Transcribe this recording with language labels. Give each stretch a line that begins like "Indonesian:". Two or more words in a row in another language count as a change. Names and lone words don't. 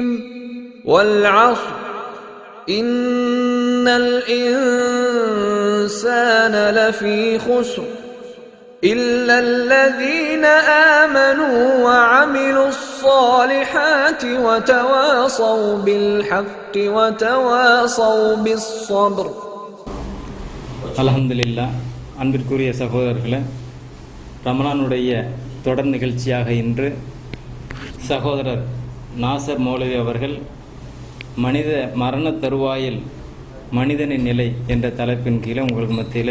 Arabic: والعصر إن الإنسان لفي خسر إلا الذين آمنوا وعملوا الصالحات وتواصوا بالحق وتواصوا بالصبر. அல்ஹம்துலில்லாஹ்.
Tamil: அன்பிற்குரிய சகோதரர்களே, ரமலானுடைய தொடர் நிகழ்ச்சியாக இன்று சகோதரர் நாசர் மௌலவி அவர்கள் மனித மரண தருவாயில் மனிதனின் நிலை என்ற தலைப்பின் கீழே உங்களுக்கு மத்தியில்